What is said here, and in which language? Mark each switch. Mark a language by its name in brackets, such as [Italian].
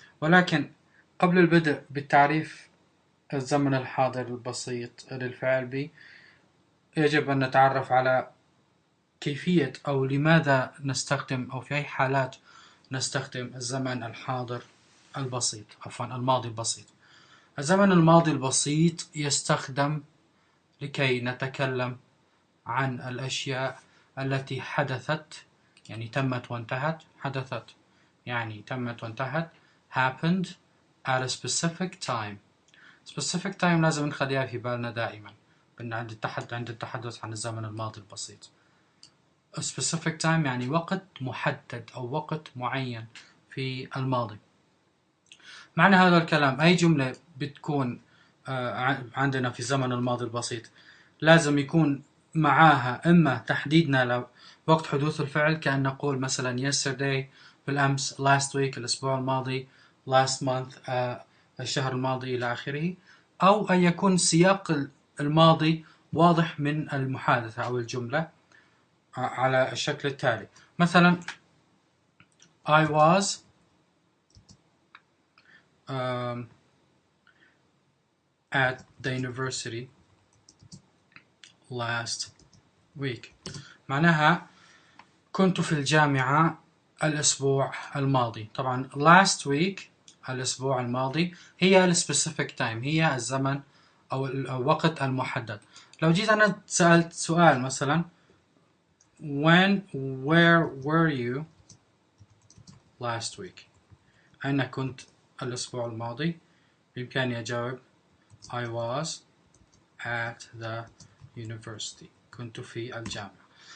[Arabic] ولكن قبل البدء بالتعريف الزمن الحاضر البسيط للفعل be، يجب أن نتعرف على كيفية أو لماذا نستخدم أو في أي حالات نستخدم الزمن الحاضر البسيط، الماضي البسيط. الزمن الماضي البسيط يستخدم لكي نتكلم عن الأشياء التي حدثت، يعني تمت وانتهت. حدثت يعني تمت وانتهت. [English] happened at a specific time. specific time [Arabic] لازم نخليها في بالنا دائما عند التحدث عن الزمن الماضي البسيط. [English] a specific time [Arabic] يعني وقت محدد أو وقت معين في الماضي. معنى هذا الكلام أي جملة بتكون عندنا في الزمن الماضي البسيط لازم يكون معاها إما تحديدنا لوقت حدوث الفعل، كأن نقول مثلا yesterday بالأمس، [English] last week [Arabic] الأسبوع الماضي، [English] last month [Arabic] الشهر الماضي إلى آخره، أو أن يكون سياق الماضي واضح من المحادثة أو الجملة على الشكل التالي. مثلا [English] I was at the university last week. [Arabic] معناها كنت في الجامعة الأسبوع الماضي. طبعا [English] last week [Arabic] الأسبوع الماضي هي [English] specific time، [Arabic] هي الزمن أو الوقت المحدد. لو جيت أنا سألت سؤال مثلا [English] where were you last week، [Arabic] أين كنت الأسبوع الماضي؟ بإمكاني أجاوب [English] I was at the university، [Arabic] كنت في الجامعة.